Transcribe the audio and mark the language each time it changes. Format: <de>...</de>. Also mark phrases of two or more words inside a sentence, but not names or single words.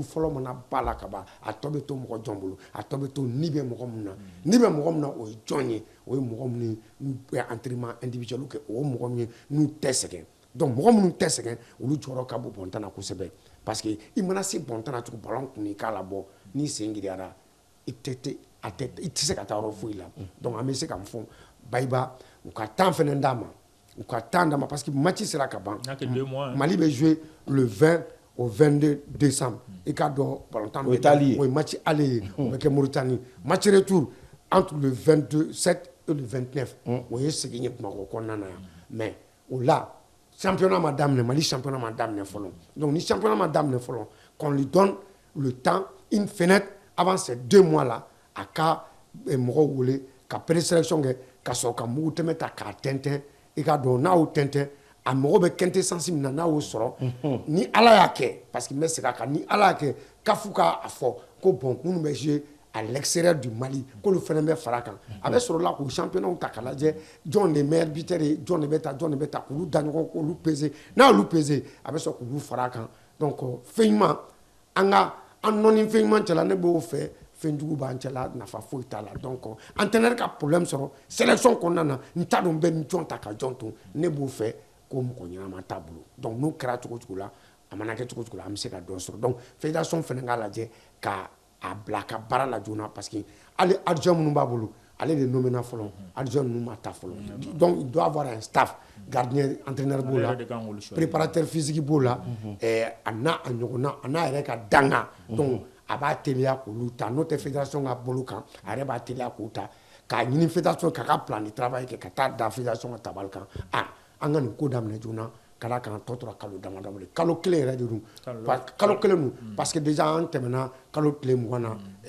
<bm>fɔlɔ mana ba la ka ban a tɔ bɛ to mɔgɔ jɔn bolo a tɔ bɛ to ni bɛ mɔgɔ min na ni bɛ mɔgɔ min na o ye jɔn ye o ye mɔgɔ minnu n'u bɛ</bm> <fr>entraînement individuel</fr> <bm>kɛ o ye mɔgɔ min ye n'u tɛ sɛgɛn donc mɔgɔ minnu tɛ sɛgɛn olu jɔyɔrɔ ka bon bɔntan na kosɛbɛ</bm> <fr>parce que</fr> <bm>i mana se bɔntan na cogo ballon kun k'a la bɔ n'i sen giriyara i tɛ se ka taa yɔrɔ foyi la donc an bɛ se ka mun fɔ Bayiba u ka temps fana d'a ma u ka temps d'a ma</bm> <fr>parce que</fr> <bm>match sera ka ban Mali bɛ</bm> <fr>jouer le 20 au 22 décembre</fr> <bm>i k'a dɔn ballontan o ye</bm> <fr>match aller</fr> <bm>ye o bɛ kɛ Mauritanie</bm> <fr>match retour entre le 27 et le 29</fr> <bm>o ye segin ye Bamakɔ kɔnɔna na yan mais o la championnat ma daminɛ Mali championnat ma daminɛ fɔlɔ donc ni championnat ma daminɛ fɔlɔ</bm> <fr>qu'on lui donne le temps une fenêtre avant ces 2 mois là</fr> <bm>a ka mɔgɔw wele ka présélection kɛ ka sɔrɔ ka mugu tɛmɛ ta k'a tɛntɛn i k'a dɔn n'a y'o tɛntɛn a mago bɛ quintessence min na n'a y'o sɔrɔ ni Ala y'a kɛ</bm> <fr>parce que</fr> <bm>n bɛ segin a kan ni Ala y'a kɛ CAF k'a fɔ ko bon minnu bɛ</bm> <fr>jouer à l'extérieur du Mali</fr> <bm>k'olu fana bɛ fara a kan a bɛ sɔrɔ la k'u championnat ta k'a lajɛ jɔn de</bm> <fr>meilleur buteur</fr> <bm>ye jɔn de bɛ ta k'olu da ɲɔgɔn k'olu peser n'a y'olu peser a bɛ sɔrɔ k'olu fara a kan donc fɛn ɲuman an nɔni fɛn ɲuman cɛla ne b'o fɛ fɛn jugu b'an cɛla nafa foyi t'a la</bm> <fr>donc entraîneur</fr> <bm>ka problème sɔrɔ sélection kɔnɔna na n t'a dɔn n bɛ ni jɔn ta ka jɔn to ne b'o fɛ ko mɔgɔ ɲɛnama t'a bolo donc n'o kɛra cogo cogo la a mana kɛ cogo cogo la an bɛ se ka dɔ sɔrɔ</bm> <fr>donc fédération</fr> <bm>fana k'a lajɛ ka a bila a ka baara la joona</bm> <fr>parce que</fr> <bm>hali adjoint minnu b'a bolo ale de nommé na fɔlɔ adjoint ninnu ma ta fɔlɔ</bm> <fr>donc il doit avoir un staff gardien entraîneur</fr> <bm>b'o la</bm> <fr>préparateur physique</fr> <bm>b'o la a n'a a ɲɔgɔnna a n'a yɛrɛ ka danga donc a b'a teliya k'olu ta n'o tɛ fédération ka bolo kan a yɛrɛ b'a teliya k'o ta k'a ɲini fédération k'a ka</bm> <fr>plan de travail</fr> <bm>kɛ ka taa da fédération ka tabali kan an ka nin ko daminɛ joona ka d'a kan tɔ tora kalo damadɔ de kalo kelen yɛrɛ de don kalo kelen don</bm> <fr>parce que déjà</fr> <bm>an tɛmɛna kalo tile 20 na</bm>